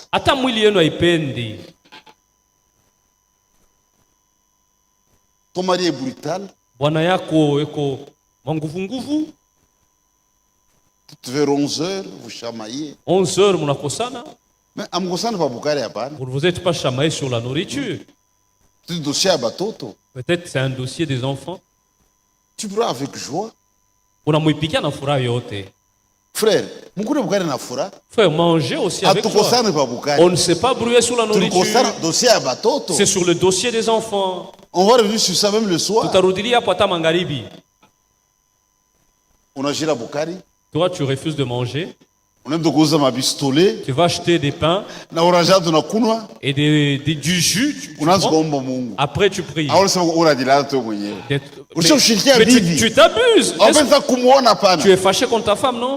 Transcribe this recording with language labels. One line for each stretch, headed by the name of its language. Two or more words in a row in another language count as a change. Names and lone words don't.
Swahili: Hata mwili yenu haipendi.
French: Ton mari est brutal.
Swahili: Bwana yako eko manguvu nguvu.
French: Vers 11h, vous chamaillez.
Swahili: 11h, munakosana. Mais amkosana pa bukari hapana.
French: Vous n'êtes pas chamaillé sur la nourriture. C'est un dossier à batoto. Peut-être c'est un dossier des enfants. Tu prends avec joie.
Swahili: Unamuipikia na furaha yote. Frère, mukule bukari na furaha.
French: Faut manger aussi avec joie. On ne s'est pas brouillé sur la nourriture. Dossier à batoto. C'est sur le dossier des enfants. On va revenir sur ça même le soir.
Swahili: Tutarudilia hapo hata magharibi. Unajira bukari.
French: Toi, tu refuses de manger. Tu vas acheter des pains et du jus. Après, tu pries. Tu t'abuses. Tu es fâché contre ta femme, non?